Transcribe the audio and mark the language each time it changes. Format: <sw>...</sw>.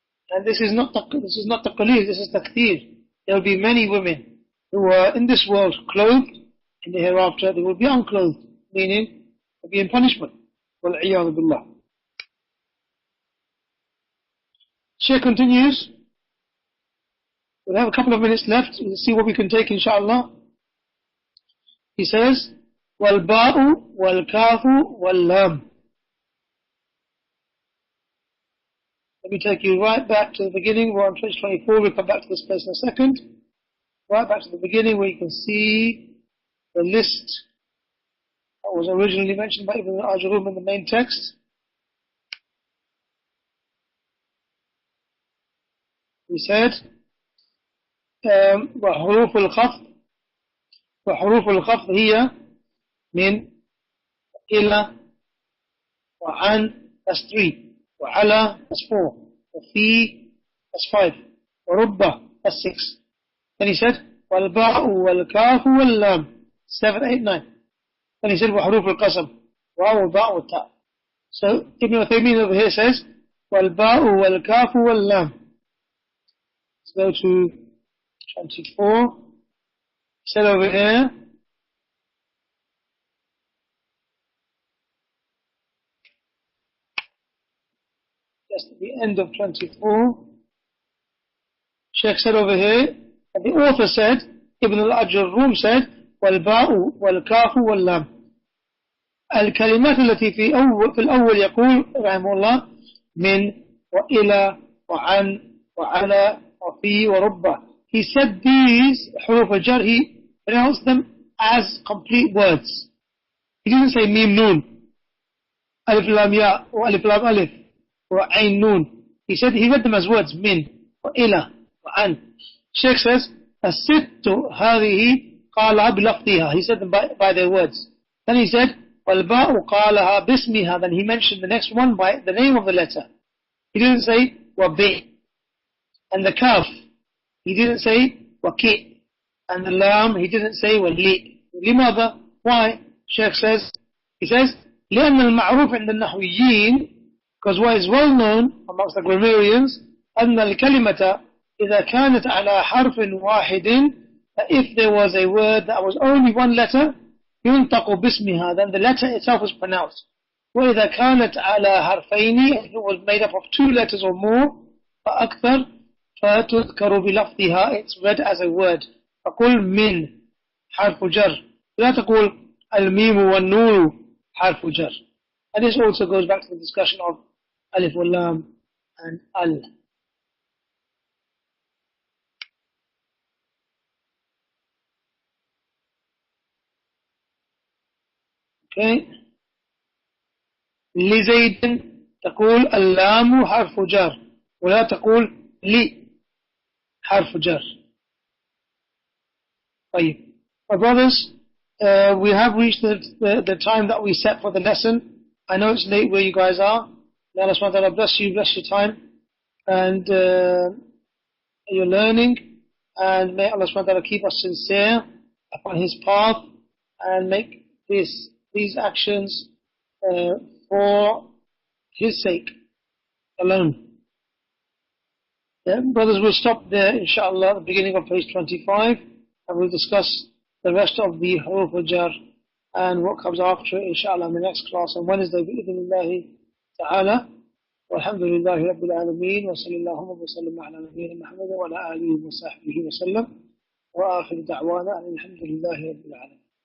<en>And this is not taqleel, this is takthir. There will be many women who are in this world clothed, in the hereafter they will be unclothed, meaning they will be in punishment.</en> <ar>وَالْعِيَاذُ بِاللَّهِ.</ar> <en>Shaykh continues. We'll have a couple of minutes left. We'll see what we can take, inshallah. He says,</en> <ar>وَالْبَاءُ وَالْكَافُ وَاللَّامُ.</ar> <en>Let me take you right back to the beginning. We're on page 24. We'll come back to this place in a second. Right back to the beginning where you can see the list that was originally mentioned by Ibn Aajrummiyyah in the main text. He said,</en> <ar>وحروف الخفض وحروف الخفض هي من إلى وعن</ar> <en>that's 3</en> <ar>وعلى</ar> <en>that's 4</en> <ar>وفي</ar> <en>that's 5</en> <ar>ورب</ar> <en>that's 6. Then he said</en> <ar>والباء والكاف واللام</ar> <en>7, 8, 9. Then he said</en> <ar>وحروف القسم واو والباء والتاء.</ar> <en>So Ibn Uthaimeen over here says</en> <ar>والباء والكاف واللام.</ar> <en>Let's go to 24. He said over here just at the end of 24. Shaykh said over here, and the author said, Ibn al-Ajurrum said,</en> <ar>والباء والكاف واللام. الكلمات التي في الأول يقول رحمه الله من وإلى وعن وعلى وفي ورب.</ar> <en>He said these حروف الجر, he pronounced them as complete words. He didn't say mim noon, alif lam ya, or alif lam alif, or ain noon. He said he read them as words, min,</en> <ar>وإلى وعن.</ar> <en>Shaykh says,</en> <ar>الست هذه قالها بلفظها.</ar> <en>He said them by their words. Then he said,</en> <ar>والباء قالها باسمها.</ar> <en>Then he mentioned the next one by the name of the letter. He didn't say وبي. And the kaf, he didn't say وكي. And the lam, he didn't say ولي.</en> <ar>لماذا?</ar> <en>Why? Shaykh says, he says,</en> <ar>لأن المعروف عند النحويين,</ar> <en>because what is well known amongst the grammarians,</en> <ar>أن الكلمة إذا كانت على حرف واحد,</ar> <en>if there was a word that was only one letter,</en> <ar>ينطق باسمها,</ar> <en>then the letter itself was pronounced.</en> <ar>وإذا كانت على حرفين,</ar> <en>if it was made up of 2 letters or more,</en> <ar>فأكثر, فتذكر بلفظها,</ar> <en>it's read as a word.</en> <ar>فقل من حرف جر, لا تقول الميم والنون حرف جر.</ar> <en>And this also goes back to the discussion of alif wal lam and al. Okay.</en> <ar>لزيد تقول اللام حرف جر ولا تقول لي حرف جر. طيب.</ar> <en>My brothers, we have reached the time that we set for the lesson. I know it's late where you guys are. May Allah subhanahu wa ta'ala bless you, bless your time and your learning, and may Allah subhanahu wa ta'ala keep us sincere upon His path and make these actions for His sake alone. Yeah, brothers, we'll stop there, inshallah, at the beginning of page 25, and we'll discuss the rest of the huruf al-jar and what comes after it, inshallah, in the next class on Wednesday, bi-idhnillahi ta'ala.</en> <ar>والحمد لله رب العالمين وصلى الله وسلم على نبينا محمد وعلى آله وصحبه وسلم وآخر دعوانا أن الحمد لله رب العالمين.</ar>